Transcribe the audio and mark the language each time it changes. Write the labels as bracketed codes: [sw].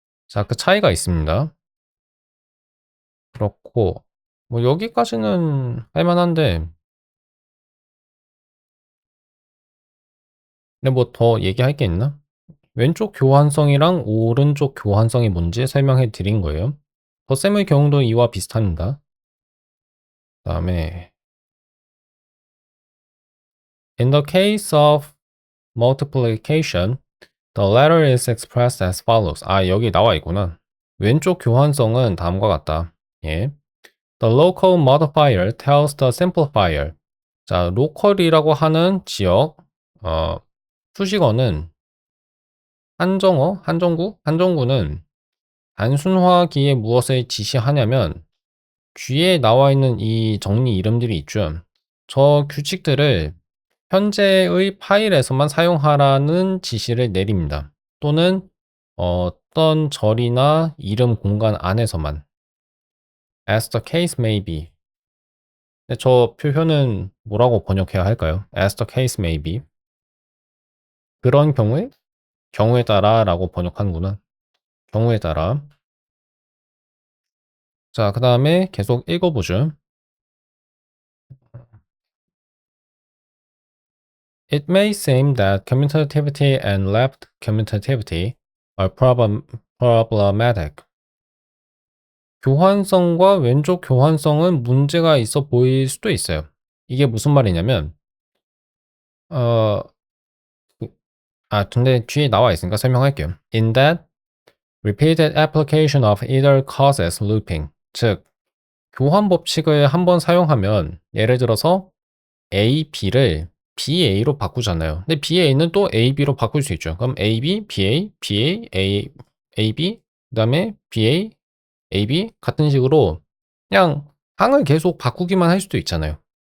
[ko] 자, 그 차이가 있습니다. 그렇고 뭐 여기까지는 할만한데 근데 뭐 더 얘기할 게 있나? 왼쪽 교환성이랑 오른쪽 교환성이 뭔지 설명해 드린 거예요. 덧셈의 경우도 이와 비슷합니다. 그다음에 [en] In the case of multiplication, the latter is expressed as follows. [ko] 아, 여기 나와 있구나. 왼쪽 교환성은 다음과 같다. [en] 예. The local modifier tells the simplifier. [ko] 자, 로컬이라고 하는 지역, 수식어는 한정구는 단순화기에 무엇을 지시하냐면 뒤에 나와 있는 이 정리 이름들이 있죠. 저 규칙들을 현재의 파일에서만 사용하라는 지시를 내립니다. 또는 어떤 절이나 이름 공간 안에서만 [en] as the case may be. [ko] 근데 저 표현은 뭐라고 번역해야 할까요? [en] as the case may be. [ko] 그런 경우에 따라라고 번역하는구나. 경우에 따라. 자, 그 다음에 계속 읽어보죠. [en] It may seem that commutativity and left commutativity are problematic. [ko] 교환성과 왼쪽 교환성은 문제가 있어 보일 수도 있어요. 이게 무슨 말이냐면, 어, 근데 뒤에 나와 있으니까 설명할게요. [en] In that, repeated application of either causes looping. [ko] 즉, 교환 법칙을 한번 사용하면, 예를 들어서 A, B를 BA로 바꾸잖아요. 근데 BA는 또 AB로 바꿀 수 있죠. 그럼 AB, BA, BA, AB, 그 다음에 BA, AB 같은 식으로 그냥 항을 계속 바꾸기만 할 수도 있잖아요.